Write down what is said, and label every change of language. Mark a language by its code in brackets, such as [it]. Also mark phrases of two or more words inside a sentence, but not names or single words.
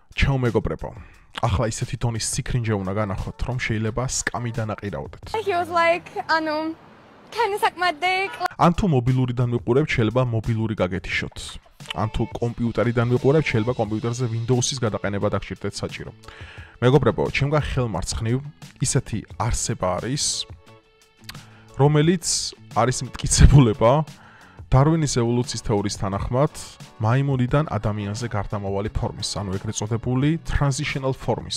[ka] ჩემო მეგობრებო, ახლა ისეთი დონის სიკრინჯე უნდა განახოთ, რომ შეიძლება სკამიდან აყირავდეთ. [en] He was like, [ka] ან თუ მობილურიდან ვიყურებთ, შეიძლება მობილური გაგეთიშოთ. ან თუ კომპიუტერიდან ვიყურებთ, შეიძლება კომპიუტერზე Windows-ის გადაყენება დაგჭირდეთ საჭირო. მეგობრებო, ჩემგან ხელმარცხნივ ისეთი არსება არის, რომელიც არის მტკიცებულება დარვინის ევოლუციის თეორიის თანახმად მაიმუნიდან ადამიანზე გარდამავალი ფორმის, ანუ ეგრეთ წოდებული [en] transitional formis.